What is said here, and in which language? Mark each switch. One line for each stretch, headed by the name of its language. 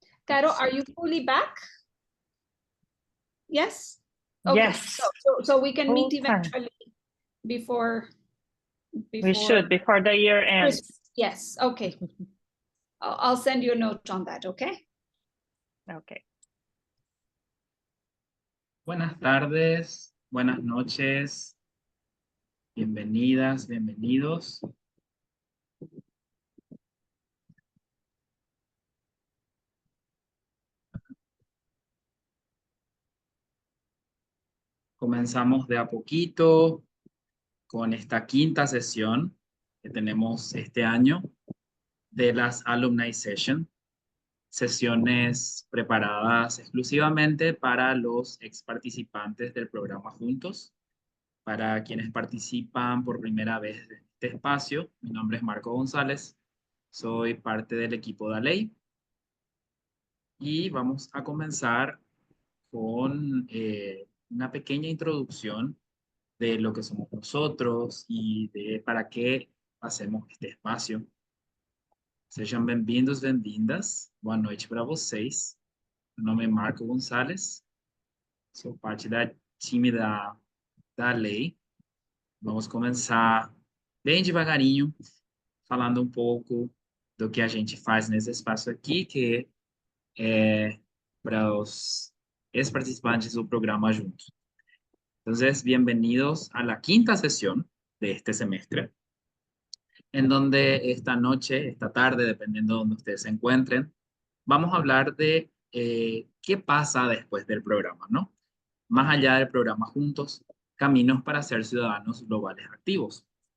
English: Caro, are you fully back? Yes? Okay. Yes. So we can meet Full time. eventually before We should, before the year ends. Yes, okay. I'll send you a note on that, okay? Okay.
Spanish: Buenas tardes, buenas noches, bienvenidas, bienvenidos. Comenzamos de a poquito con esta quinta sesión que tenemos este año de las Alumni Session, sesiones preparadas exclusivamente para los ex participantes del programa Juntos. Para quienes participan por primera vez en este espacio, mi nombre es Marco González, soy parte del equipo de ley y vamos a comenzar con una pequeña introducción de lo que somos nosotros y de para qué hacemos este espacio.
Portuguese: Sejam bem-vindos, bem-vindas. Boa noite para vocês. Meu nome é Marco Gonzalez, sou parte da time da lei. Vamos começar bem devagarinho, falando um pouco do que a gente faz nesse espaço aqui, que é para os ex-participantes do programa Juntos.
Spanish: Entonces, bienvenidos a la quinta sesión de este semestre, en donde esta noche, esta tarde, dependiendo de donde ustedes se encuentren, vamos a hablar de qué pasa después del programa, ¿no? Más allá del programa Juntos, Caminos para ser ciudadanos globales activos.